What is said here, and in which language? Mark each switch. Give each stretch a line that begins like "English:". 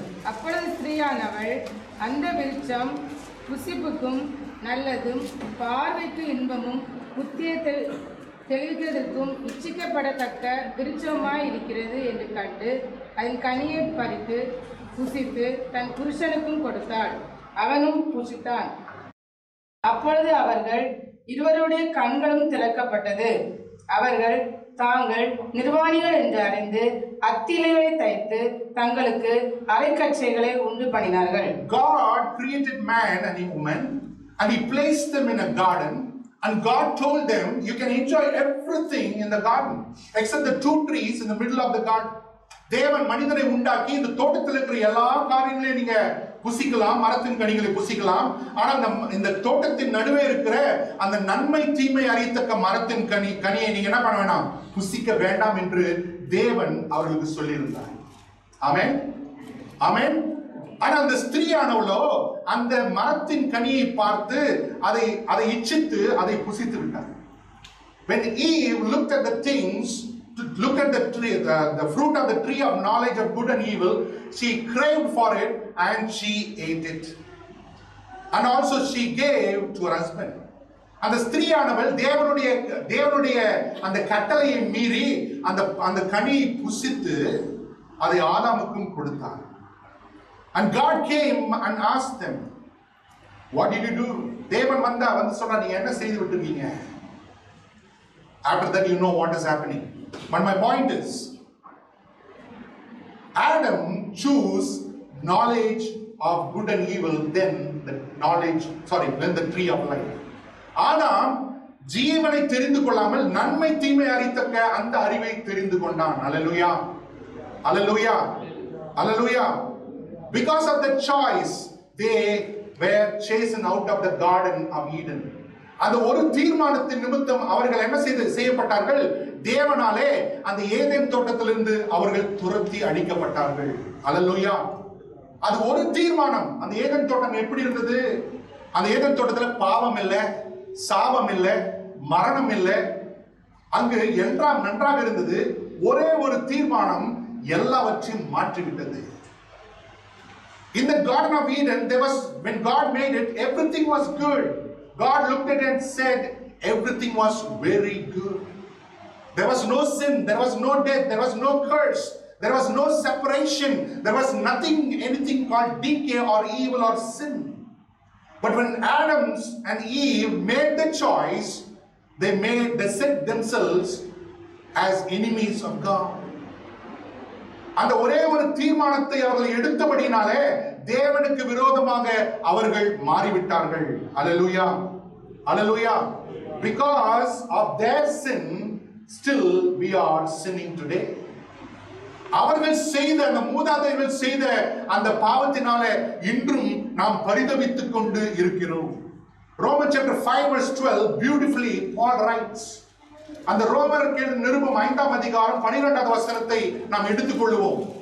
Tamil: அப்பொழுது ஸ்திரீயானவள் அந்த விருட்சம் புசிப்புக்கும் நல்லதும் பார்வைக்கு இன்பமும் புத்தியை தெளிவிக்கிறதற்கும் இச்சிக்கப்படத்தக்க விருட்சமாய் இருக்கிறது என்று கண்டு அதன் கனியை பறித்து புசித்து தன் புருஷனுக்கும் கொடுத்தாள். அவனும் புசித்தான். அப்பொழுது அவர்கள் இருவருடைய கண்களும் திறக்கப்பட்டது. அவர்கள் தாங்கள் நிர்வாணிகள் என்று அறிந்து அத்திலைகளை தைத்து தங்களுக்கு அரைக்கச்சைகளை உண்டு பண்ணினார்கள்.
English: God created man and a woman and he placed them in a garden. And God told them, you can enjoy everything in the garden except the 2 trees in the middle of the garden.
Tamil: தேவன் மனிதனை உண்டாக்கி இந்த தோட்டத்தில் இருக்கிற எல்லா காரியங்களையும் நீங்க புசிக்கலாம், மரத்தின் கனிகளை புசிக்கலாம். ஆனால் இந்த தோட்டத்தின் நடுவே இருக்கிற அந்த நன்மை தீமை அறியத்தக்க மரத்தின் கனியை நீங்க என்ன பண்ண வேண்டாம், புசிக்க வேண்டாம் என்று தேவன் அவர்களுக்கு சொல்லியிருந்தார். ஆமென், ஆமென். ஆனால் அந்த ஸ்திரீயானவளோ அந்த மரத்தின் கனியை பார்த்து அதை இச்சித்து அதை புசித்து விட்டார்.
English: When Eve looked at the things, to look at the tree, the fruit of the tree of knowledge of good and evil, she craved for it and she ate it. And also she gave to her husband.
Tamil: அந்த ஸ்திரீயானவள் தேவனுடைய அந்த கட்டளையை மீறி அந்த கனியை புசித்து அதை ஆதாமுக்கும் கொடுத்தார்.
English: And God came and asked them, what did you do?
Tamil: தேவன் வந்து சொன்னா, நீங்க என்ன செய்து விட்டுருக்கீங்க?
English: After that you know what is happening. But my point is, Adam chose knowledge of good and evil than the tree of life.
Tamil: ஆதாம் ஜீவனை தெரிந்து கொள்ளாமல் நன்மை தீமை அறியத்தக்க அந்த அறிவை தெரிந்து கொண்டான். அல்லேலூயா, அல்லேலூயா, அல்லேலூயா.
English: Because of the choice, they were chased out of the Garden of Eden.
Tamil: அந்த ஒரு தீர்மானத்தின் நிமித்தம் அவர்கள் என்ன செய்யப்பட்டார்கள்? தேவனாலே அந்த ஏதேன் தோட்டத்திலிருந்து அவர்கள் துரத்தி அடிக்கப்பட்டார்கள். அல்லேலூயா. அது ஒரு தீர்மானம். அந்த ஏதேன் தோட்டம் எப்படி இருந்தது? அந்த ஏதேன் தோட்டத்தில் பாவம் இல்லை, சாபம் இல்லை, மரணம் இல்லை. அங்கு எல்லாம் நன்றாக இருந்தது. ஒரே ஒரு தீர்மானம் எல்லாவற்றையும் மாற்றிவிட்டது.
English: In the Garden of Eden, when God made it, everything was good. God looked at it and said, everything was very good. There was no sin, there was no death, there was no curse, there was no separation, there was anything called decay or evil or sin. But when Adam and Eve made the choice, they set themselves as enemies of God.
Tamil: அந்த ஒரே ஒரு தீர்மானத்தை அவர்கள் எடுத்தபடினாலே தேவனுக்கு விரோதமாக அவர்கள் மாறிவிட்டார்கள். அல்லேலூயா, அல்லேலூயா.
English: Because of their sin, still we are sinning today.
Tamil: அவர்கள் செய்த அந்த மூதாதையர்கள் செய்த அந்த பாவத்தினால இன்றும் நாம் பரிதபித்துக் கொண்டு இருக்கிறோம்.
English: Romans chapter 5 verse 12 beautifully Paul writes.
Tamil: அந்த ரோமருக்கு எழுதின நிருபம் 5ஆம் அதிகாரம் 12வது வசனத்தை நாம் எடுத்துக்கொள்வோம்.